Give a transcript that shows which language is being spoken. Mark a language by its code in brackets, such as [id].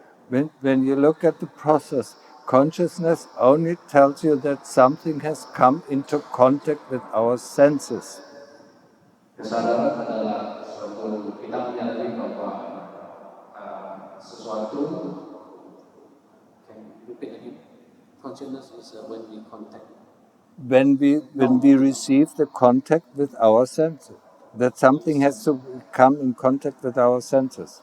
[en] When you look at the process, consciousness only tells you that something has come into contact with our senses. [id] Kesadaran adalah suatu kita menyadari bahwa sesuatu. [en] Can you repeat again? Consciousness is when we contact. When we receive the contact with our senses, that something has to come in contact with our senses.